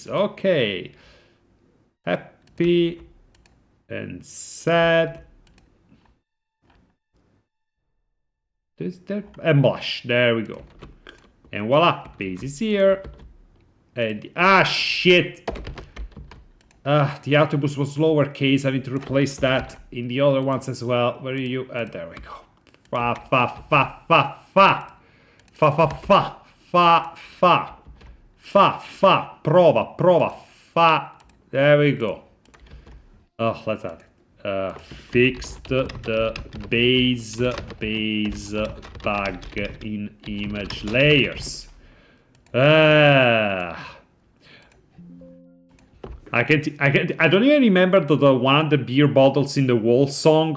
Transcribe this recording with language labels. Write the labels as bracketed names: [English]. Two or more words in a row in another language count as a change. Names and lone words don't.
[English] Okay, happy and sad This there and blush. There we go. And voila, base is here. And shit. The autobus was lowercase. I need to replace that in the other ones as well. Where are you? There we go. Fa fa fa fa fa. Fa fa fa fa fa. Fa fa. [Italian] Prova prova. Fa. [English] There we go. Oh, let's add it. Fixed the base bug in image layers. I don't even remember the one of the beer bottles in the wall song.